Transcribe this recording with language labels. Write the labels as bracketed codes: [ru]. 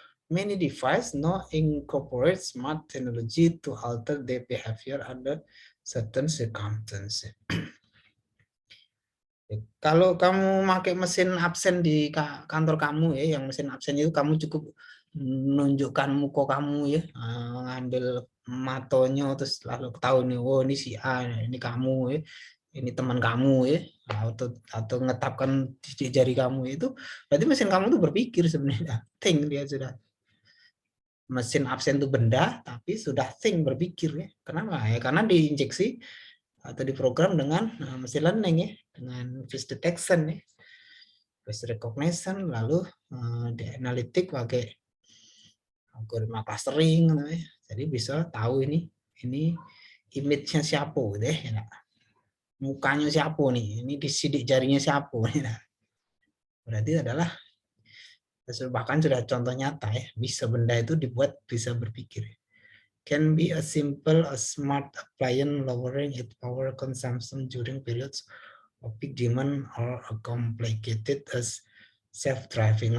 [en] Many device now incorporate smart technology to alter their behavior under certain circumstances. [id] Kalau kamu pakai mesin absen di kantor kamu ya, yang mesin absen itu kamu cukup menunjukkan muka kamu ya, ngambil matonya terus lalu tahu nih, oh ini si A, ini kamu ya, ini teman kamu ya, atau ngetapkan di jari kamu itu, berarti mesin kamu tuh berpikir sebenarnya, think dia sudah. Mesin absen itu benda, tapi sudah think berpikir ya. Kenapa ya? Karena diinjeksi atau diprogram dengan machine learning ya, dengan face detection ya, face recognition, lalu di analitik pakai algoritma clustering ya. Jadi bisa tahu ini image-nya siapa gitu ya, mukanya siapa nih, ini disidik jarinya siapa nih. Berarti adalah bahkan sudah contoh nyata ya, bisa benda itu dibuat bisa berpikir. [en] Can be as simple as smart appliance lowering its power consumption during periods big demand or complicated as self-driving.